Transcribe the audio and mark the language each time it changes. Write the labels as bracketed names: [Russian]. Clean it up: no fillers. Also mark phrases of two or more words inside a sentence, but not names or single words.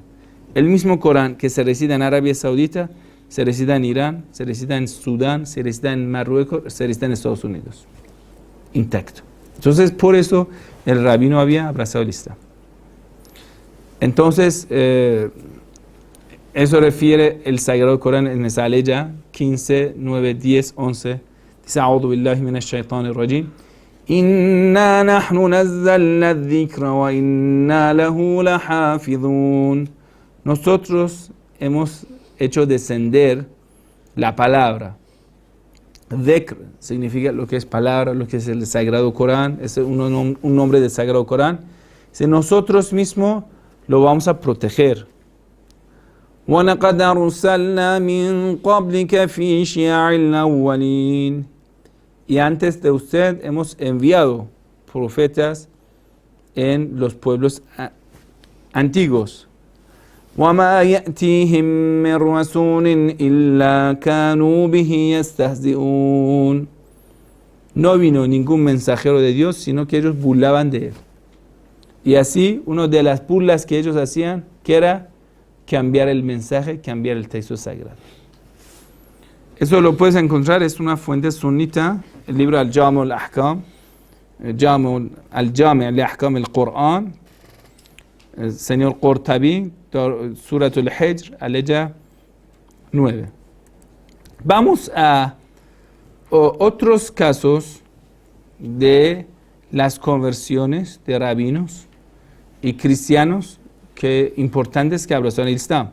[Spanish] El mismo Corán que se recita en Arabia Saudita, se recita en Irán, se recita en Sudán, se recita en Marruecos, se recita en Estados Unidos. Intacto. Entonces, por eso el rabino había abrazado el Islam. Entonces, eso refiere el Sagrado Corán en esa aleya 15, 9, 10, 11. Dice, [Arabic] أعوذ بالله من الشيطان الرجيم. إنا نحن نزلنا الذكر وإنا له لحافظون. [Spanish] Nosotros hemos hecho descender la palabra. Dhikr significa lo que es palabra, lo que es el Sagrado Corán, es un nombre del Sagrado Corán. Si nosotros mismos lo vamos a proteger. [Arabic] وَلَقَدْ أَرْسَلْنَا مِنْ قَبْلِكَ فِي شِيَعِ الْأَوَّلِينَ. [Spanish] Y antes de usted hemos enviado profetas en los pueblos antiguos. [Arabic] وَمَا يَأْتِيهِمْ مِنْ رَسُولٍ إِلَّا كَانُوا بِهِ يَسْتَهْزِئُونَ. [Spanish] No vino ningún mensajero de Dios, sino que ellos burlaban de él. Y así, una de las burlas que ellos hacían, que era cambiar el mensaje, cambiar el texto sagrado. Eso lo puedes encontrar, es una fuente sunita, el libro Al-Jami' al-Ahkam, Al-Jami' al-Ahkam al-Qur'an, el señor Qurtabi, Surat al-Hijr, aleya 9. Vamos a otros casos de las conversiones de rabinos y cristianos importantes que abrazaron el Islam.